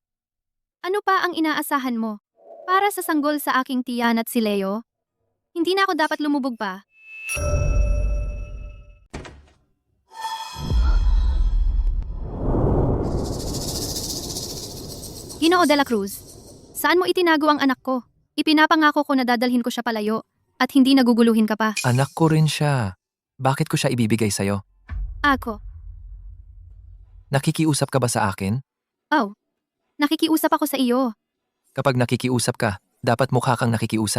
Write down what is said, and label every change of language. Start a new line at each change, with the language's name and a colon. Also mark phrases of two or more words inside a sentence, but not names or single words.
Filipino: Ano pa ang inaasahan mo? Para sa sanggol sa aking tiyan at si Leo? Hindi na ako dapat lumubog pa. Ginoo de la Cruz, saan mo itinago ang anak ko? Ipinapangako ko na dadalhin ko siya palayo at hindi naguguluhin ka pa. Anak ko rin siya. Bakit ko siya ibibigay sa'yo? Ako, Nakikiusap ka ba sa akin? oh, nakikiusap ako sa iyo. Kapag nakikiusap ka, dapat mukha kang nakikiusap.